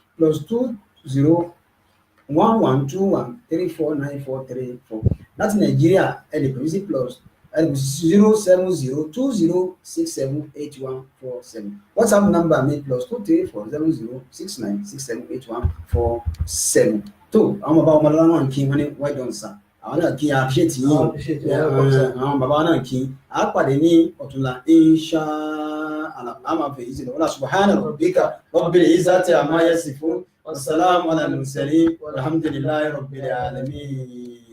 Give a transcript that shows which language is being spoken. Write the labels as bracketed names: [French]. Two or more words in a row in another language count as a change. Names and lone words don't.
[Yoruba] +201121349434 láti Nàìjíríà ẹ lè pè mí sí +07020678147 [English] WhatsApp number [Yoruba] mi +2340069678147 tó àwọn bàbá ọmọ lọ́wọ́ náà kí wọ́n ní [English] well done sir [Yoruba] àwọn náà kí appreciate yín àwọn bàbá náà kí a pàdé ní ọ̀túnla [Arabic] إن شاء الله [Yoruba] àmà fèyí sí lọ́wọ́lá [Arabic] سبحان ربك رب العزة عما يصفون والسلام على المرسلين والحمد لله رب العالمين.